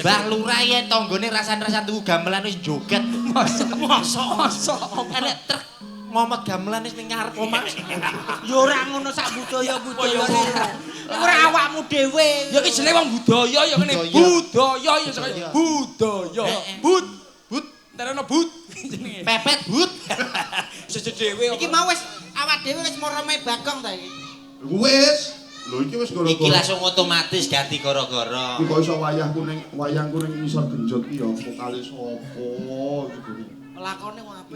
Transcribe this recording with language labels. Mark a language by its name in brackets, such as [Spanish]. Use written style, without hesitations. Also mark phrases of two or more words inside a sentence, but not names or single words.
[Javanese] Mbah Lurah ya tanggane rasan-rasan tuku gamelan wis joget. Mosok. Enek truk momot gamelan wis ning ngarep omah. Yo ora ngono sak budaya-budaya. Ora awakmu dhewe. Ya iki jenenge wong budaya ya ngene. Budaya ya sakjane budaya. But terana but jenenge. Pepet but. Sejak dhewe Iki mau wis awak dhewe wis merome Bagong ta iki. Wis. Lho iki wis gara-gara. Iki langsung otomatis ganti gara-gara. Iki kok iso wayangku ning ngisor genjot iki ya vokale sapa iki. Lakone kok apik.